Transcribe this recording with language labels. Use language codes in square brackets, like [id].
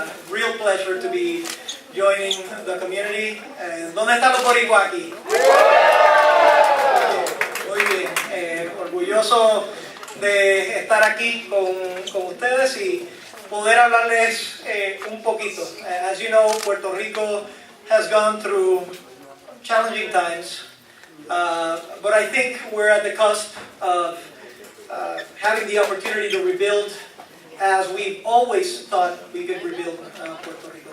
[en] real pleasure to be joining the community. [es] ¿Dónde están los boricuas aquí? Muy bien, orgulloso de estar aquí con ustedes y poder hablarles un poquito. [en] As you know, Puerto Rico has gone through challenging times, but I think we're at the cusp of having the opportunity to rebuild as we've always thought we could rebuild Puerto Rico.